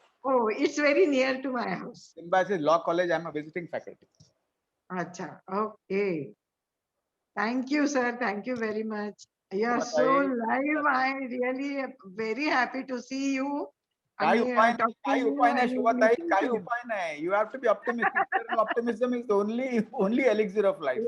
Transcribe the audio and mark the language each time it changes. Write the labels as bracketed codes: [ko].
[en] Oh, it's very near to my house. Symbiosis Law College. I'm a visiting faculty. Acha. Okay. Thank you, sir. Thank you very much. You are so live. I really very happy to see you. [mr] काही उपाय नाही शोभाताई, काही उपाय नाही. [en] You have to be optimistic. Optimism is the only elixir of life.